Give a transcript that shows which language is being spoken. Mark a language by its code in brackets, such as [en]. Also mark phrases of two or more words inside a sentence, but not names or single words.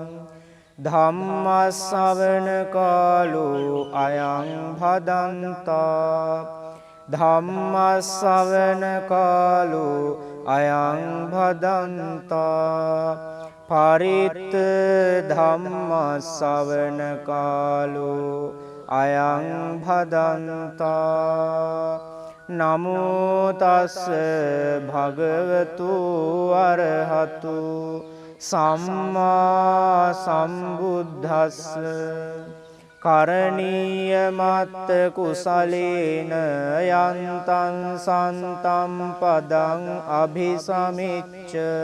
[pi] ධම්මස්සවන කාලෝ අයං භදන්තා ධම්මස්සවන කාලෝ අයං භදන්තා පරිත්ත ධම්මස්සවන කාලෝ අයං භදන්තා. නමෝ තස්ස භගවතු අරහතු සම්මා සම්බුද්දස්ස කරණීය මත්ත කුසලේන යන්තං සන්තම් පදං අභිසමිච්ච